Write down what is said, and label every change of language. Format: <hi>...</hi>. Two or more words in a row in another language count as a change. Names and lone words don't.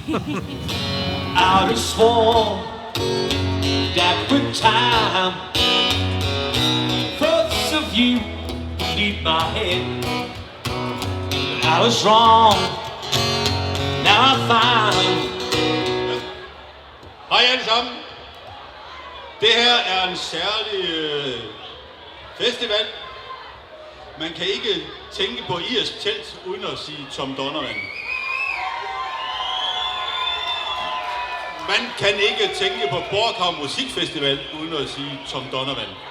<en>Out of swore that with time, thoughts of you leave my head. I was wrong, now I find.</en> <da>Hej alle sammen. Det her er en særlig festival. Man kan ikke tænke på Irske Telt uden at sige Tom Donovan. Man kan ikke tænke på Bork Havn Musikfestival uden at sige Tom Donovan.</da>